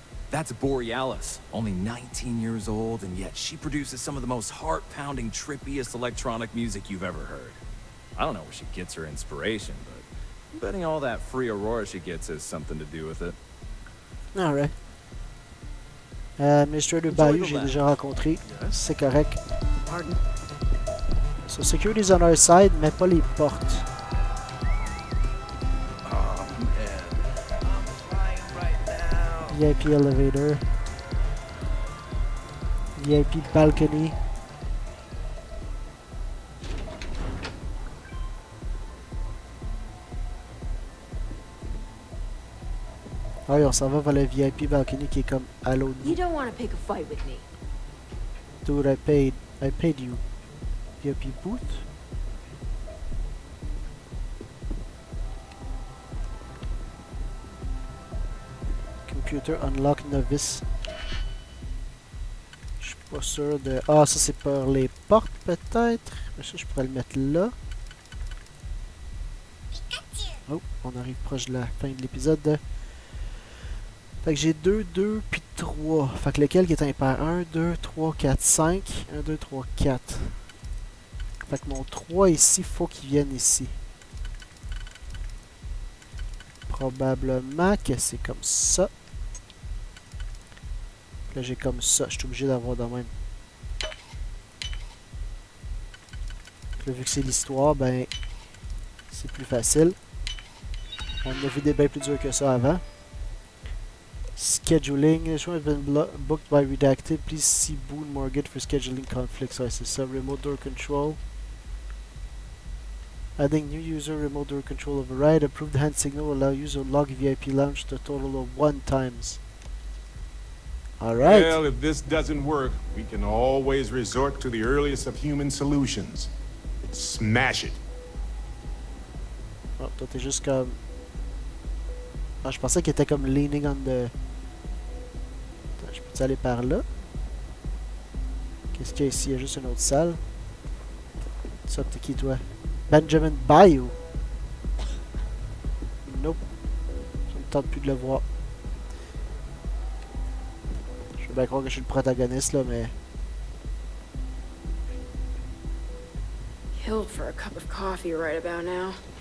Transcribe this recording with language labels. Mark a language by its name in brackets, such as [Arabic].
[English] That's Borealis, only 19 years old, and yet she produces some of the most heart-pounding, trippiest electronic music you've ever heard. I don't know where she gets her inspiration, but I'm betting all that free Aurora she gets has something to do with it. Alright. [French] Administrateur Bayou, j'ai déjà rencontré. C'est correct. Pardon? [English] So security's on our side, [French] mais pas les portes. [English] VIP elevator. VIP balcony. [French] Ah oui, on s'en va vers le VIP balcony qui est comme à l'autre bout. [English] You don't want to pick a fight with me. Dude, I paid you. VIP booth? Computer unlock novice. [French] Je suis pas sûr de... Ah, ça c'est pour les portes peut-être? Ça, je pourrais le mettre là. Oh, on arrive proche de la fin de l'épisode. Fait que j'ai 2, 2, puis 3. Fait que lequel qui est impair? 1, 2, 3, 4, 5. 1, 2, 3, 4. Fait que mon 3 ici, faut qu'il vienne ici. Probablement que c'est comme ça. Là, j'ai comme ça. Je suis obligé d'avoir de même. Là, vu que c'est l'histoire, ben, c'est plus facile. On a vu des bien plus durs que ça avant. [English] Scheduling. This one has been booked by Redacted. Please see Boone Morgan for scheduling conflicts. [French] Ouais, c'est ça. [English] Remote door control. Adding new user remote door control override. Approved hand signal will allow user log VIP launch to a total of 1 times. Alright. Well, if this doesn't work, we can always resort to the earliest of human solutions. Smash it. [French] Oh, toi t'es juste comme... Ah, je pensais qu'il était comme [English] leaning on the... [French] Attends, je peux-tu aller par là? Qu'est-ce qu'il y a ici? Il y a juste une autre salle. Ça, t'es qui toi? Benjamin Bayou. Nope. Ça me tente plus de le voir. Je veux bien croire que je suis le protagoniste là, mais... [English] Killed for a cup of coffee right about now.